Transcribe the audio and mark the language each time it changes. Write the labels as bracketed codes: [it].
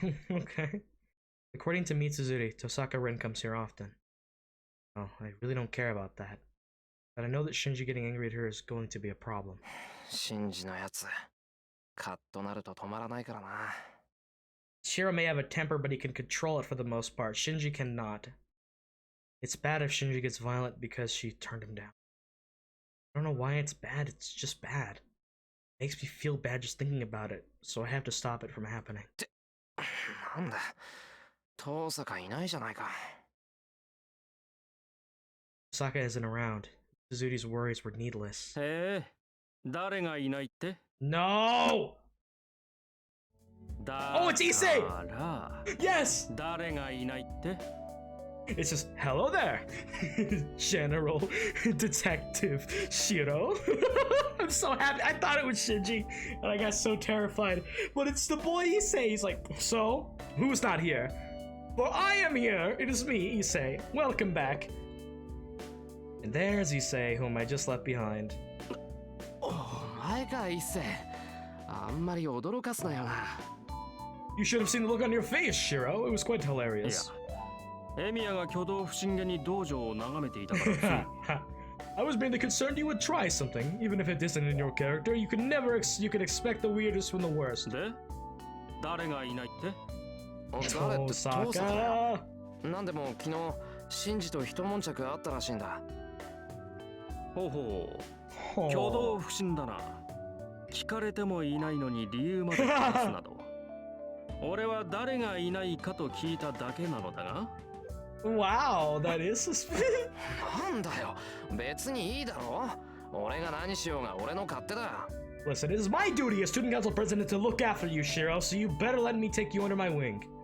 [en] Okay. According to Mitsuzuri, Tosaka Rin comes here often. Oh, I really don't care about that. But I know that Shinji getting angry at her is going to be a problem. [ja] Shinjiのやつ、カッとなると止まらないからな。 [en] Shiro may have a temper, but he can control it for the most part. Shinji cannot. It's bad if Shinji gets violent because she turned him down. I don't know why it's bad, it's just bad. It makes me feel bad just thinking about it, so I have to stop it from happening. [ja] なんだ、遠坂いないじゃないか。 [en] Saka isn't around. Suzuri's worries were needless. [ja] へえ、誰がいないって？ [en] No! Oh, it's Issei! Yes! [ja] 誰がいないって？ [en] It's just, hello there, General Detective Shiro. I'm so happy. I thought it was Shinji, and I got so terrified. But it's the boy Issei. He's like, so? Who's not here? For I am here. It is me, Issei. Welcome back. And there's Issei, whom I just left behind. [ja] お前か、Issei。あんまり驚かすなよな。 [en] You should have seen the look on your face, Shiro. It was quite hilarious. [ja] エミヤが挙動不審げに道場を眺めていたからつい。 [en] I was mainly concerned you would try something, even if it isn't in your character. You can expect the weirdest from the worst. [ja] で、誰がいないって？誰って遠坂だよ。 [en] Tosaka. [ja] なんでも昨日、シンジと一悶着あったらしいんだ。ほうほう。挙動不審だな。聞かれてもいないのに理由まで話すなど。俺は誰がいないかと聞いただけなのだが。 [en] Wow, that is suspicious. [ja] なんだよ、別にいいだろ。俺が何しようが俺の勝手だ。 [en] Listen, it is my duty as student council president to look after you, Shiro, so you better let me take you under my wing.